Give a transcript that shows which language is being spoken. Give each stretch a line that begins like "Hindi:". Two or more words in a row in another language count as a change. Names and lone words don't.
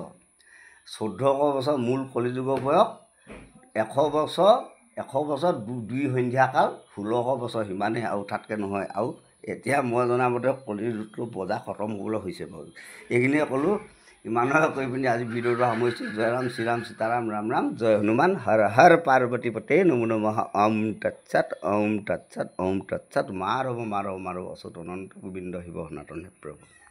Assamese: 1400 বছৰ মূল কলিযুগৰ বয়স, 100 বছৰ 2 সন্ধ্যাকাল, 1600 বছৰ, সিমানেই, আৰু তাতকৈ নহয়। আৰু এতিয়া মই জনামতে কলিযুগটো বজাৰ খতম হ'বলৈ হৈছে বাৰু। এইখিনিয়ে ক'লোঁ, ইমানহে কৰি পিনি আজি ভিডিঅ'টো সামৰিছোঁ। জয় ৰাম, শ্ৰীৰাম, সীতাৰাম, ৰাম ৰাম, জয় হনুমান, হৰ হৰ পাৰ্বতী পতে নমো নমঃ।
Sanskrit: ওম তৎসৎ, ওম তৎসৎ, ওম তৎসৎ।
Assamese: মাধৱ মাধৱ মাধৱ অচ্যুত অনন্ত গোবিন্দ শিৱ সনাতন হে প্ৰভু।